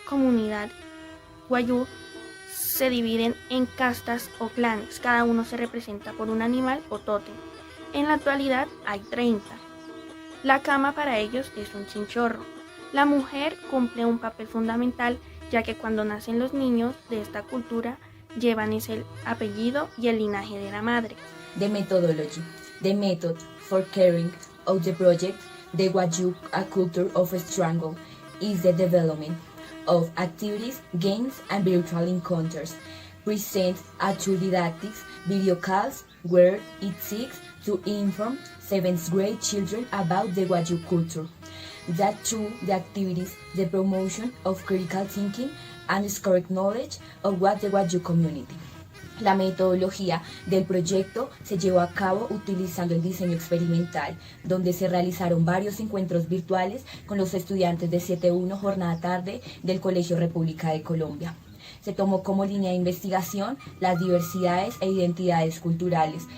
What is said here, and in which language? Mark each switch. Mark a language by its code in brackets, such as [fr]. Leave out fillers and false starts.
[es] Comunidad guayú se dividen en castas o clanes, cada uno se representa por un animal o tótem. En la actualidad hay 30. La cama para ellos es un chinchorro. La mujer cumple un papel fundamental, ya que cuando nacen los niños de esta cultura llevan ese apellido y el linaje de la madre. [en] The methodology. The method for carrying out the project, the Wayuu, a culture of struggle, is the development of activities, games, and virtual encounters. Present a two didactic video calls where it seeks to inform 7th grade children about the Wayuu culture. That through the activities, the promotion of critical thinking and correct knowledge of what the Wayuu community. [es] La metodología del proyecto se llevó a cabo utilizando el diseño experimental, donde se realizaron varios encuentros virtuales con los estudiantes de 7.1 jornada tarde del Colegio República de Colombia. Se tomó como línea de investigación las diversidades e identidades culturales.